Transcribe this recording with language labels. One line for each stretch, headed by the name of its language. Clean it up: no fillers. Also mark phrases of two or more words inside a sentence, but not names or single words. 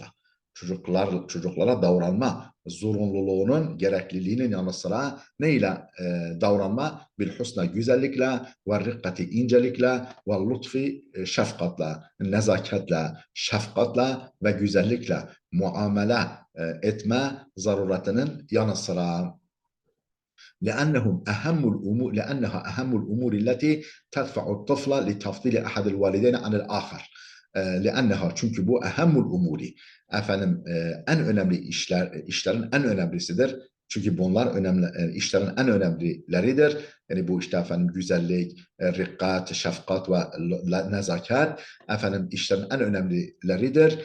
Turkish: Çocuklara davranma zorunluluğunun, gerekliliğinin yanı sıra neyle davranma?
Arabic: بالحسنى
Turkish: güzellikle ve rikkati incelikle ve lutfi şefkatla, nezaketle, şefkatle ve güzellikle muamele etme zaruretinin yanı sıra.
Arabic: لأنها أهم الأمور التي تدفع الطفل لتفضيل أحد الوالدين عن الآخر.
Turkish: لأنها çünkü bu
Arabic: أهم الأمور
Turkish: efendim en önemli işlerin en önemlisidir. Çünkü bunlar işlerin en önemlileridir. Yani bu işte efendim güzellik, rikkat, şefkat ve nezaket efendim işlerin en önemlileridir.